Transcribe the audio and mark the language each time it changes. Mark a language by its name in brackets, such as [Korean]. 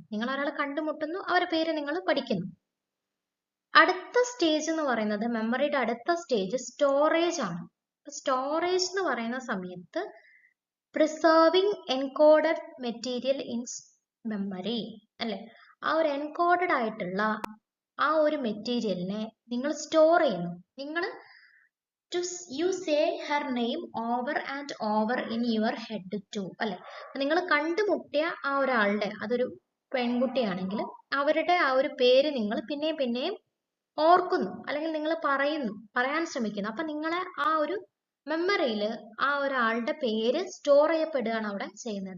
[Malayalam] നിങ്ങൾ ഒരാളെ കണ്ടുമുട്ടുന്നു, അവരുടെ പേര് നിങ്ങൾ പഠിക്കുന്നു. അടുത്ത സ്റ്റേജ് എന്ന് പറയുന്നത്, മെമ്മറിയുടെ അടുത്ത സ്റ്റേജ് സ്റ്റോറേജ് ആണ്. [English] storage [Malayalam] എന്ന് പറയുന്ന സമയത്ത് [English] Preserving encoded material in memory അല്ലെ. [Malayalam] ആ ഒരു എൻകോഡഡ് ആയിട്ടുള്ള ആ ഒരു മെറ്റീരിയലിനെ നിങ്ങൾ സ്റ്റോർ ചെയ്യുന്നു. [English] നിങ്ങൾ you say her name over and over in your head too അല്ലെ. [Malayalam] നിങ്ങൾ കണ്ടുമുട്ടിയ ആ ഒരാളുടെ, അതൊരു പെൺകുട്ടിയാണെങ്കിൽ അവരുടെ ആ ഒരു പേര് നിങ്ങൾ പിന്നെയും പിന്നെയും ഓർക്കുന്നു അല്ലെങ്കിൽ നിങ്ങൾ പറയാൻ ശ്രമിക്കുന്നു. അപ്പൊ നിങ്ങളെ ആ ഒരു മെമ്മറിയിൽ ആ ഒരാളുടെ പേര് സ്റ്റോർ ചെയ്യപ്പെടുകയാണ് അവിടെ ചെയ്യുന്നത്.